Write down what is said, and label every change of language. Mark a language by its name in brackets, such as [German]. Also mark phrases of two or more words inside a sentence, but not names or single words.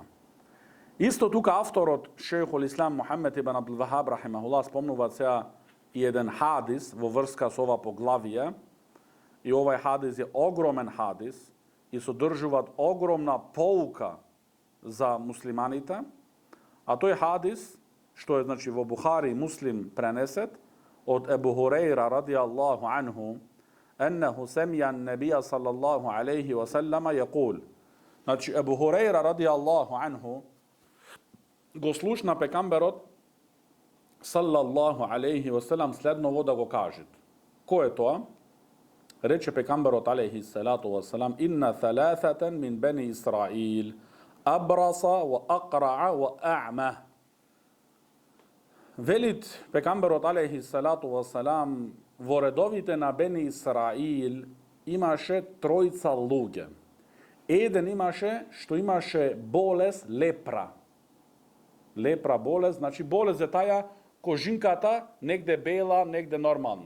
[Macedonian] Исто тука авторот Шејхул Ислам Мухамед ибн Абдул Вахаб рахимахуллах спомнува сега и еден хадис во врска со ова поглавие, и овај хадис е огромен хадис и содржуваат огромна поука за муслиманите, а тој хадис, што е значи во Бухари и Муслим пренесет, од Ебу Хурейра [Arabic] رضي الله عنه, أنه سمع النبي صلى الله عليه وسلم يقول. [Macedonian] Значи Ебу Хурейра [Arabic] رضي الله عنه [Macedonian] го слушна пекамберот [Arabic] صلى الله عليه وسلم [Macedonian] следново да го кажет. Кој е тоа? Рече пекамберот [Arabic] عليه الصلاة والسلام: إن ثلاثة من بني إسرائيل أبرص وأقرع وأعمى. [Macedonian] Велит пекамберот [Arabic] عليه الصلاة والسلام, [Macedonian] во редовите на Бени Исраил имаше тројца луѓе. Еден имаше што имаше болест лепра. Лепра болест, значи болест е таја кожинката негде бела, негде нормална.